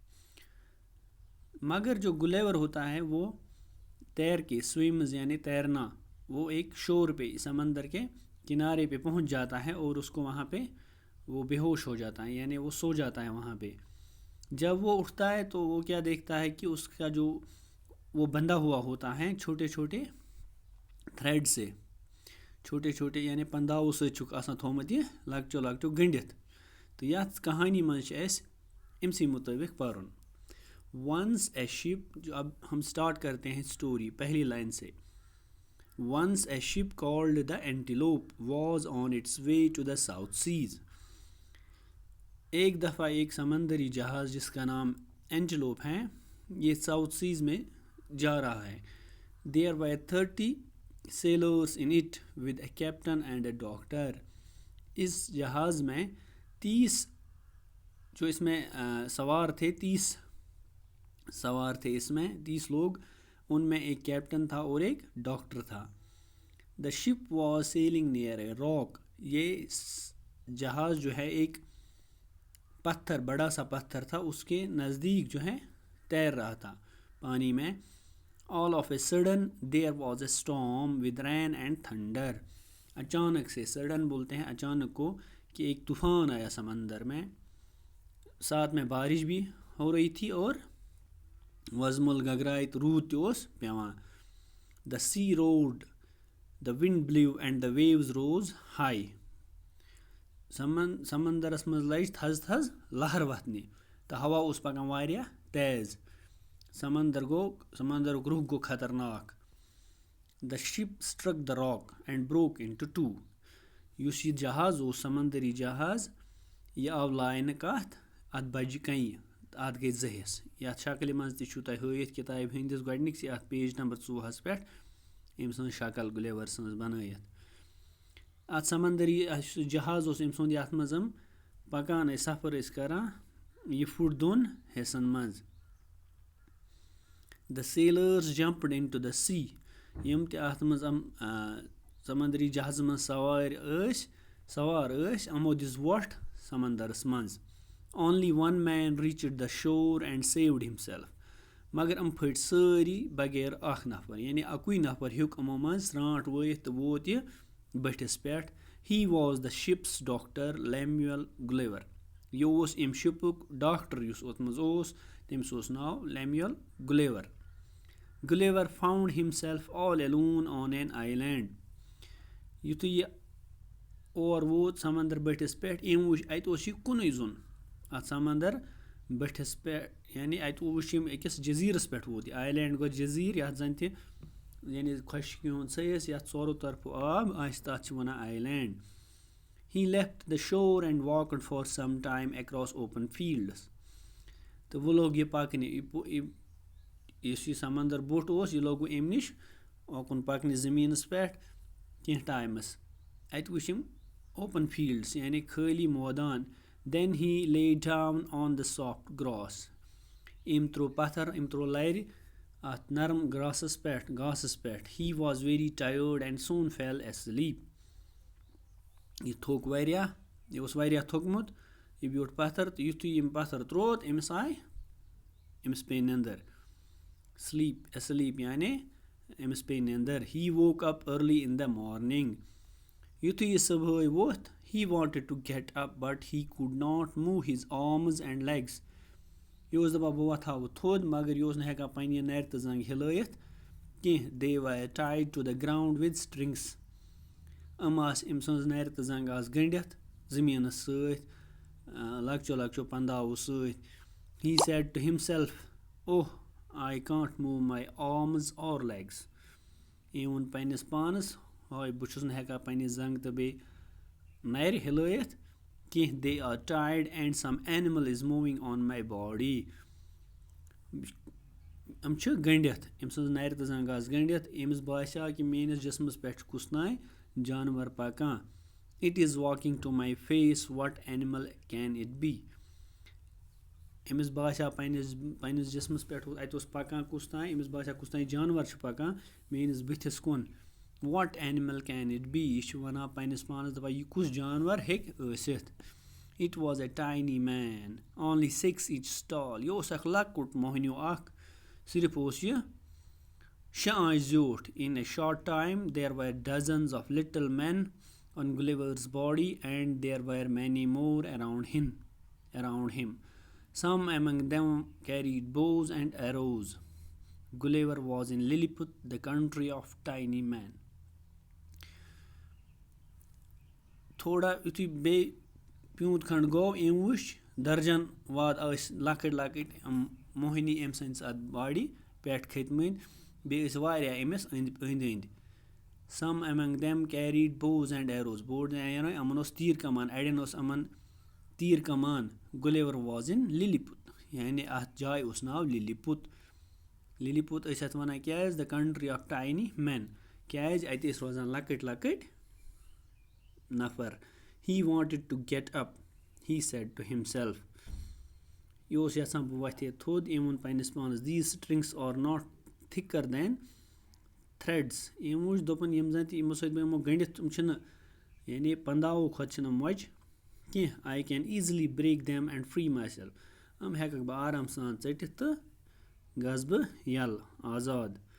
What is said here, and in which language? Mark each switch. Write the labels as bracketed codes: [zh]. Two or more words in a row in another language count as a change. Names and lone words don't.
[ur] مگر جو گلیور ہوتا ہے وہ تیر کے سوئمز یعنی تیرنا، وہ ایک شور پہ، سمندر کے کنارے پہ پہنچ جاتا ہے اور اس کو وہاں پہ وہ بے ہوش ہو جاتا ہے، یعنی وہ سو جاتا ہے وہاں پہ. جب وہ اٹھتا ہے تو وہ کیا دیکھتا ہے کہ اس کا جو وہ بندھا ہوا ہوتا ہے چھوٹے چھوٹے تھریڈ سے، چھوٹے چھوٹے یعنی پنداؤ سے [ks] چھک آسان تھومت یہ لکچو لکچو گنڈت. تو یتھ کہانی من اس امسی مطابق پرن. [en] Once a ship, [ur] جو اب ہم سٹارٹ کرتے ہیں سٹوری پہلی لائن سے. [en] Once a ship called the Antelope was on its way to the South Seas. [ur] ایک دفعہ ایک سمندری جہاز جس کا نام اینٹیلوپ ہے، یہ ساؤتھ سیز میں جا رہا ہے. [en] There were 30 sailors in it with a captain and a doctor. [ur] اس جہاز میں 30 جو اس میں سوار تھے، 30 سوار تھے اس میں، 30 لوگ، ان میں ایک کیپٹن تھا اور ایک ڈاکٹر تھا. [en] The ship was sailing near a rock. [ur] یہ جہاز جو ہے ایک پتھر، بڑا سا پتھر تھا، اس کے نزدیک جو ہے تیر رہا تھا پانی میں. [en] All of a sudden there was a storm with rain and thunder. [ur] اچانک سے، سڈن بولتے ہیں اچانک کو، کہ ایک طوفان آیا سمندر میں، ساتھ میں بارش بھی ہو رہی تھی اور [ks] وزمل گگرائت رود تہِ اوس پیوان. [en] The sea roared, the wind blew and the waves rose high. [ks] سمندرس منٛز لج تھز تھز لہر وتھنہِ تہٕ ہوا اوس پکان واریاہ تیز. سمندرُک روح گوٚو خطرناک. [en] The ship struck the rock and broke into two. [ks] یُس یہِ جہاز اوس، سمندری جہاز، یہِ آو لاینہٕ کتھ، اتھ بجہِ کنہِ، اتھ گٔے زٕ حصہٕ. یتھ شکلہِ منٛز تہِ چھُو تۄہہِ ہٲیِتھ کِتابہِ ہٕنٛدِس گۄڈنِکسٕے اتھ [en] page number [ks] 2 پٮ۪ٹھ أمۍ سٕنٛز شکل گلیور سٕنٛز بنٲیِتھ. اتھ سمندری جہاز اوس أمۍ سُنٛد، یتھ منٛز پکان ٲسۍ، سفر ٲسۍ کران، یہ پھُٹ دۄن حصن منٛز. [en] The sailors jumped into the sea. [ks] یِم تہِ اَتھ منٛز سمندری جہازس منٛز سوار ٲسۍ یِمو دِژ وۄٹھ سمندرس منٛز. [en] Only one man reached the shore and saved himself. [ks] مگر یِم پھٔٹۍ سٲری بغیر اکھ نفر یعنی اَکُے نفر ہیوٚک یِمو منٛز ژھرٛانٛٹھ وٲیِتھ تہٕ ووت یہِ بٔٹھِس پٮ۪ٹھ. [en] He was the ship's doctor Lemuel Gulliver. [ks] یہِ اوس اَمہِ شِپُک ڈاکٹر یُس اوٚت منٛز اوس تٔمِس اوس ناو لیمیول گُلیور. [en] Gulliver found himself all alone on an island. [ks] یُتھُے یہِ اور ووت سمندر بٔٹھِس پٮ۪ٹھ أمۍ وٕچھ اَتہِ اوس یہِ کُنُے زوٚن اَتھ سمندر بٔٹھِس پٮ۪ٹھ یعنی اَتہِ وٕچھ یِم أکِس جٔزیٖرَس پٮ۪ٹھ ووت یہِ آیلینڈ گوٚو جٔزیٖر یَتھ زَن تہِ یعنی خۄشکی ہُنٛد ژھٔیِس یَتھ ژورو طرفہٕ آب آسہِ تَتھ چھِ وَنان آیلینڈ. [en] He left the shore and walked for some time across open fields. [ks] تہٕ وۄنۍ لوٚگ یہِ پَکنہِ یُس یہِ سمندر بوٚٹھ اوس یہِ لوٚگ اَمہِ نِش اوکُن پَکنہِ زٔمیٖنَس پٮ۪ٹھ کینٛہہ ٹایمَس. اَتہِ وٕچھ یِم [en] open fields [ks] یعنی خٲلی مٲدان. [en] Then he lay down on the soft grass. [ks] أمۍ ترٛوو پَتھر أمۍ ترٛوو لَرِ اَتھ نرم گاسَس پٮ۪ٹھ. [en] He was very tired and soon fell asleep. [ks] یہِ تھوٚک واریاہ یہِ اوس واریاہ تھوٚکمُت یہِ بیوٗٹھ پَتھر تہٕ یُتھُے یِم پَتھر ترٛوو أمِس پیٚیہِ نیٚنٛدٕر. sleep یعنی أمِس پیٚیہِ نیٚنٛدٕر. [en] He woke up early in the morning. [ks] یُتھُے یہِ صُبحٲے ووٚتھ [en] he wanted to get up but he could not move his arms and legs. [ks] یہِ اوس دَپان بہٕ وۄتھٕ ہا وۄنۍ تھوٚد مگر یہِ اوس نہٕ ہٮ۪کان پنٛنہِ نَرِ تہٕ زنٛگہِ ہِلٲیِتھ کینٛہہ. [en] They were tied to the ground with strings. [ks] آسہٕ أمۍ سٕنٛز نَرِ تہٕ زنٛگہٕ آسہٕ گٔنٛڈِتھ زٔمیٖنَس سۭتۍ لۄکچو پنداوو سۭتۍ. [en] He said to himself, oh, I can't move my arms or legs. [ks] أمۍ ووٚن پنٛنِس پانَس ہاے بہٕ چھُس نہٕ ہٮ۪کان پنٛنہِ زنٛگہٕ تہٕ بیٚیہِ نَرِ ہِلٲیِتھ کینٛہہ. [en] They are tied and some animal is moving on my body. [ks] یِم چھِ گٔنٛڈِتھ أمۍ سٕنٛز نَرِ تہٕ زنٛگہٕ آسہٕ گٔنٛڈِتھ أمِس باسیٛو کہِ میٛٲنِس جِسمَس پٮ۪ٹھ چھُ کُس تام جانوَر پَکان. [en] It is walking to my face. What animal can it be? [ks] أمِس باسیٛو پنٛنِس جِسمَس پٮ۪ٹھ اَتہِ اوس پَکان کُس تام أمِس باسیٛو کُس تام جانوَر چھُ پَکان میٛٲنِس بٕتھِس کُن. [en] What animal can it be? [ks] یہِ چھُ وَنان پنٛنِس پانَس دَپان یہِ کُس جانوَر ہیٚکہِ ٲسِتھ. [en] It was a tiny man, only 6 inches tall. [ks] یہِ اوس اَکھ لۄکُٹ موہنیوٗ اَکھ صرف اوس یہِ 6 آنٛچہِ زیوٗٹھ. [en] In a short time there were dozens of little men on Gulliver's body and there were many more around him. Some among them carried bows and arrows. Gulliver was in Lilliput, the country of tiny men. [ks] تھوڑا یُتھُے بیٚیہِ پیوٗنٛت کھنٛڈ گوٚو أمۍ وٕچھ درجن واد ٲسۍ لۄکٕٹۍ موہنی أمۍ سٕنٛدِس اَتھ باڈی پٮ۪ٹھ کھٔتۍمٕتۍ بیٚیہِ ٲسۍ واریاہ أمِس أنٛدۍ. [en] Some among them carried bows and arrows. [ks] بوٚڑ یعنی یِمن اوس تیٖر کمان اَڑٮ۪ن اوس یِمن تیٖر کمان. [en] Gulliver was in Lilliput [ks] یعنی اَتھ جایہِ اوس ناو لِلِپُت. لِلِپُت ٲسۍ اَتھ وَنان کیٛازِ [en] the country of tiny men [ks] کیٛازِ اَتہِ ٲسۍ روزان لۄکٕٹۍ نفر. [en] He wanted to get up, he said to himself. [ks] یہِ اوس یژھان بہٕ وۄتھِ ہے تھوٚد. أمۍ ووٚن پنٛنِس پانَس [en] these strings are not thicker than threads. [ks] أمۍ وٕچھ دوٚپُن یِم زَن تہِ یِمو سۭتۍ بہٕ یِمو گٔنٛڈِتھ تِم چھِنہٕ یعنی پنداوو کھۄتہٕ چھِنہٕ مۄچہِ کینٛہہ. [en] I can easily break them and free myself. [ks] ہٮ۪کَکھ بہٕ آرام سان ژٔٹِتھ تہٕ گژھٕ بہٕ یَلہٕ آزاد.